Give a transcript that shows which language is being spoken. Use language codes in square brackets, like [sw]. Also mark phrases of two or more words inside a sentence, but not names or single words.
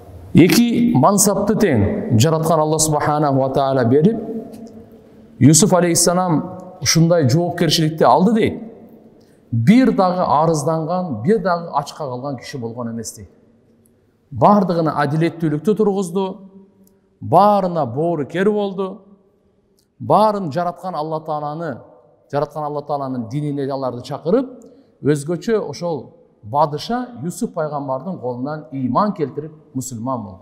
[ky] Эки мансапты тең жараткан Алла [ar] سبحانه وتعالى [ky] берип, Юсуф алейхиссалам ушундай жоопкерчиликти алды дейт. Бир дагы арызданган, бир дагы ачка калган киши болгон эмес дейт. Бардыгына адилеттүүлүктү тургузду, баарына боорукер болду, баарын жараткан Алла Тааланын динине аларды чакырып, өзгөчө ошол бадыша Юсуф пайгамбардын колунан ыйман келтирип мусулман болгон.